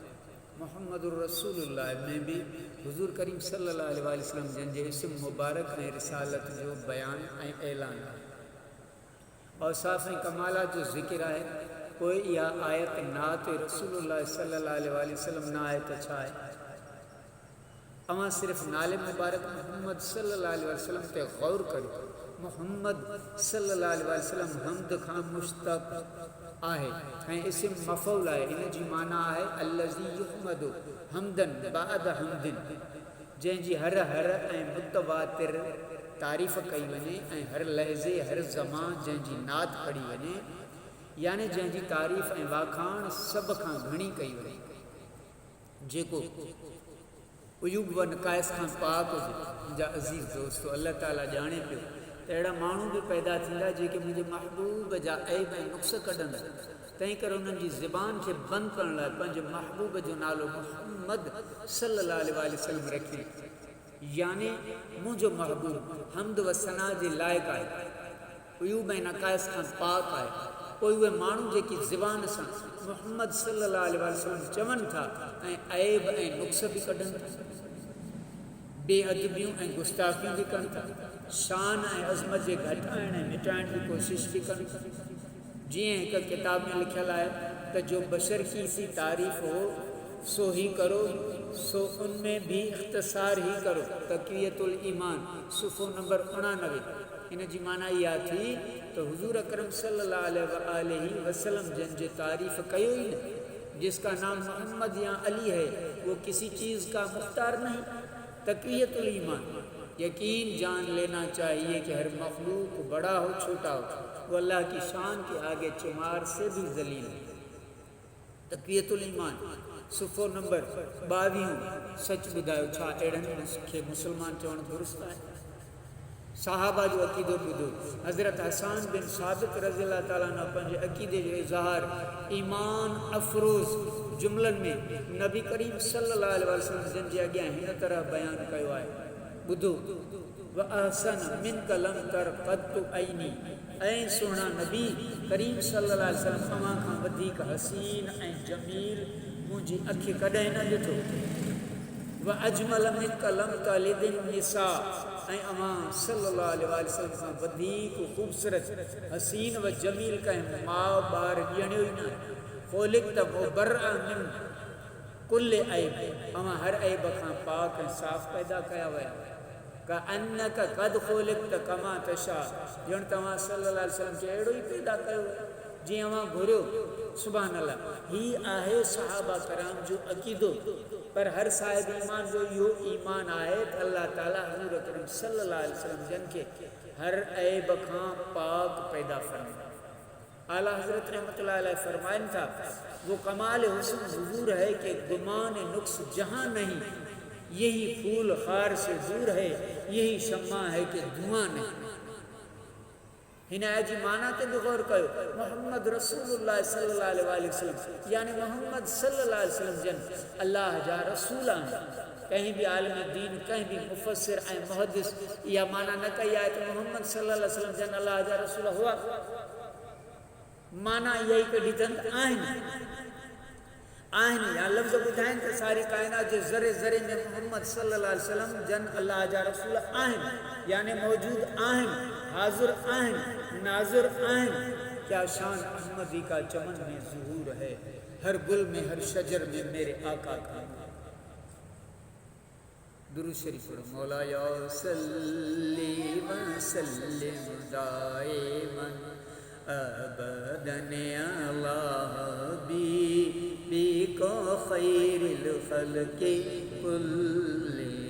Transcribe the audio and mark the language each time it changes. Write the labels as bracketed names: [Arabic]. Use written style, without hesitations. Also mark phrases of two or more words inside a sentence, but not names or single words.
[Arabic] محمد رسول الله [Sindhi] में भी हुज़ूर करीम [Arabic] صلى الله عليه وسلم [Sindhi] जन जे इस्म मुबारक ऐं रिसालत जो बयान ऐं ऐलान आहे। औसाफ़ ऐं कमालात जो ज़िक्र आहे। पोइ इहा आयत नात रसूलुल्लाह [Arabic] صلى الله عليه وسلم [Sindhi] न आहे त छा आहे? अवां सिर्फ़ नाले मुबारक मुहम्मद [Arabic] صلى الله عليه وسلم [Sindhi] ते गौर करियो। मुहम्मद [Arabic] صلى الله عليه وسلم [Sindhi] हमद खां मुश्तक़ आहे ऐं इस्म मफ़ऊल आहे। इन जी माना आहे [Arabic] الذي يحمد حمدا بعد حمد, [Sindhi] जंहिंजी हर ऐं मुतवातिर तारीफ़ कई वञे ऐं हर लहज़े हर ज़मान जंहिंजी नात पढ़ी वञे, यानी जंहिंजी तारीफ़ ऐं वाखाण सभ खां घणी कई वञे, जेको उयूब व नकाइस खां पाक हुजे। मुंहिंजा अज़ीज़ दोस्तो, अल्लाह ताला ॼाणे पियो त अहिड़ा माण्हू बि पैदा थींदा जेके मुंहिंजे महबूब जा ऐब ऐं नुक़्स कढंदा। तंहिं करे उन्हनि जी ज़ुबान खे बंदि करण लाइ पंहिंजे महबूब जो नालो मुहम्मद [Arabic] صلى الله عليه وسلم [Sindhi] रखी, यानी मुंहिंजो महबूब हमद व सना जे लाइक़ु आहे, उयूब ऐं नकाइस खां पाक आहे। पोइ उहे माण्हू जेकी ज़ुबान सां मुहम्मद [Arabic] صلى الله عليه وسلم [Sindhi] चवनि था ऐं ऐब ऐं नुक़्स बि कढनि था, बेअदबियूं ऐं गुस्ताखियूं बि कनि था, शान ऐं अज़मत जे घटाइण ऐं मिटाइण जी कोशिश बि कनि था। जीअं हिकु किताब में लिखियलु आहे त [Urdu] جو بشر کی سی تعریف ہو سو ہی کرو، سو ان میں بھی اختصار ہی کرو. [Sindhi] तक़वियतुल ईमान सुफ़ो नंबर 89। इन जी माना इहा थी तो हुज़ूर अकरम [Arabic] صلى الله عليه وسلم [Sindhi] जन जे तारीफ़ कयो ही न। [Urdu] جس کا نام محمد یا علی ہے وہ کسی چیز کا مختار نہیں. تقویۃ الایمان، یقین جان لینا چاہیے کہ ہر مخلوق بڑا ہو چھوٹا ہو، وہ اللہ کی شان کے آگے چمار سے بھی ذلیل ہے. [Sindhi] तक़वियतुल ईमान सुफ़ो नंबर 22। सच ॿुधायो, छा अहिड़नि खे मुसलमान चवणु दुरुस्त आहे? सहाबा जो अक़ीदो ॿुधो। हज़रत हसन बिन साबित [Arabic] رضي الله تعالى عنه [Sindhi] पंहिंजे अक़ीदे जो इज़हार ईमान अफ़रोज़ जुमलनि में नबी करीम [Arabic] صلى الله عليه وسلم [Sindhi] जिन जे अॻियां हिन तरह बयानु कयो आहे। ॿुधो, [Arabic] وأحسن منك لم تر قط عيني, [Sindhi] ऐं सुहिणा नबी करीम [Arabic] صلى الله عليه وسلم [Sindhi] अव्हां खां वधीक हसीन ऐं जमील मुंहिंजी अखि कॾहिं न ॾिठो। [Arabic] وأجمل منك لم تلد النساء, [Sindhi] ऐं अव्हां [Arabic] صلى الله عليه وسلم [Sindhi] खां वधीक ख़ूबसूरत हसीन व जमील कंहिं माउ ॿार ॼणियो ई न। [Arabic] خلقت مبرأ من كل عيب, [Sindhi] अव्हां हर ऐब खां पाक ऐं साफ़ पैदा कया विया। [Arabic] كأنك قد خلقت كما تشاء, [Sindhi] ॼण तव्हां [Arabic] صلى الله عليه وسلم [Sindhi] खे अहिड़ो ई पैदा कयो जीअं अव्हां घुरियो। [Arabic] سبحان الله, [Sindhi] हीउ आहे सहाबा कराम जो अक़ीदो। पर हर साहिब ईमान जो इहो ईमान आहे त अल्लाह ताला हुज़ूर अकरम [Arabic] صلى الله عليه وسلم [Sindhi] जन खे हर ऐब खां पाक पैदा फरमाए। आला हज़रत [Arabic] رحمۃ اللہ علیہ [Sindhi] फरमाइनि था, [Urdu] وہ کمال حسن حضور ہے کہ گمان نقص جہاں نہیں، یہی پھول خار سے دور ہے، یہی شمع ہے کہ دھواں نہیں. [Sindhi] हिन जी माना ते बि गौर कयो। [Arabic] محمد رسول الله صلى الله عليه وسلم, [Sindhi] यानी मोहम्मद [Arabic] صلى الله عليه وسلم [Sindhi] जन अल्लाह जा रसूल आहिनि। कहीं भी आलिम दीन, कहीं भी मुफ़स्सिर ऐं मुहद्दिस इहा माना न कई आहे त मोहम्मद [Arabic] صلى الله عليه وسلم [Sindhi] जन अल्लाह जा रसूल हुआ। माना इहा ई कढी अथनि आहिनि या लफ़्ज़ ॿुधाइनि त सारी काइनात जे ज़रे ज़रे में मोहम्मद [Arabic] صلى الله عليه وسلم [Sindhi] जन अल्लाह जा रसूल आहिनि, यानी मौजूद आहिनि, हाज़िर आहिनि, नाज़िर आहिनि। [Urdu] کیا شان احمدی کا چمن میں ظہور ہے، ہر گل میں ہر شجر میں میرے آقا کا. [Sindhi] दुरूद शरीफ पढ़ो। [Arabic] مولاي صل وسلم دائما أبدا على حبيبك خير الخلق كلهم.